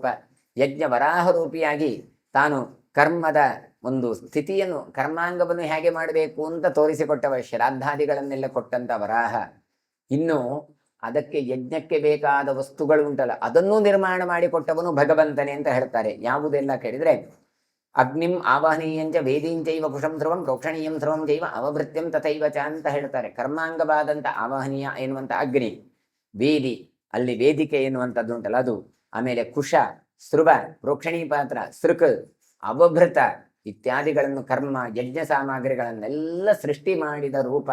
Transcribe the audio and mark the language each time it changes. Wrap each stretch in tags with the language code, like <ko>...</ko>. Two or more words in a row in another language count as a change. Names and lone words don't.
<kn>ಯಜ್ಞ ವರಾಹ ರೂಪಿಯಾಗಿ ತಾನು ಕರ್ಮದ ಒಂದು ಸ್ಥಿತಿಯನ್ನು, ಕರ್ಮಾಂಗವನ್ನು ಹೇಗೆ ಮಾಡಬೇಕು ಅಂತ ತೋರಿಸಿಕೊಟ್ಟವ, ಶ್ರಾದ್ದಾದಿಗಳನ್ನೆಲ್ಲ ಕೊಟ್ಟಂತ ವರಾಹ. ಇನ್ನು ಅದಕ್ಕೆ ಯಜ್ಞಕ್ಕೆ ಬೇಕಾದ ವಸ್ತುಗಳು ಉಂಟಲ್ಲ, ಅದನ್ನೂ ನಿರ್ಮಾಣ ಮಾಡಿಕೊಟ್ಟವನು ಭಗವಂತನೇ ಅಂತ ಹೇಳ್ತಾರೆ. ಯಾವುದೆಲ್ಲ ಕೇಳಿದ್ರೆ,</kn> <sa>ಅಗ್ನಿಂ ಆವಾಹನೀಯಂಚ ವೇದೀಂಚೈವ ಕುಶಂ ಧ್ರುವಂ ಪ್ರೋಕ್ಷಣೀಯಂ ಧ್ರುವಂ ಚೈವ ಅವಭೃತ್ಯಂ ತಥೈವ ಚ</sa> <kn>ಅಂತ ಹೇಳ್ತಾರೆ. ಕರ್ಮಾಂಗವಾದಂಥ ಆವಾಹನೀಯ ಎನ್ನುವಂಥ ಅಗ್ನಿ, ವೇದಿ ಅಲ್ಲಿ ವೇದಿಕೆ ಎನ್ನುವಂಥದ್ದು ಉಂಟಲ್ಲ ಅದು, ಆಮೇಲೆ ಕುಶ, ಸ್ರುವ, ಪ್ರೋಕ್ಷಣೀ ಪಾತ್ರ, ಸೃಕ್, ಅವಭೃತ ಇತ್ಯಾದಿಗಳನ್ನು ಕರ್ಮ ಯಜ್ಞ ಸಾಮಗ್ರಿಗಳನ್ನೆಲ್ಲ ಸೃಷ್ಟಿ ಮಾಡಿದ ರೂಪ.</kn>